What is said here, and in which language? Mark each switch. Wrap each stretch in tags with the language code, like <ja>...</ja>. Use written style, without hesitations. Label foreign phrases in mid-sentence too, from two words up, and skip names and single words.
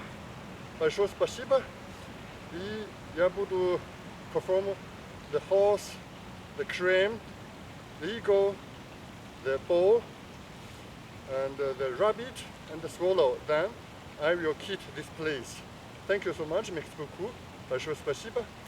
<ru>Большое спасибо. И я буду</ru> <en>perform the horse, the crane, the eagle, the bull, and the rabbit and the swallow. Then I will keep this place. Thank you so much,</en> <fr>merci beaucoup.</fr> <ru>Большое спасибо.</ru>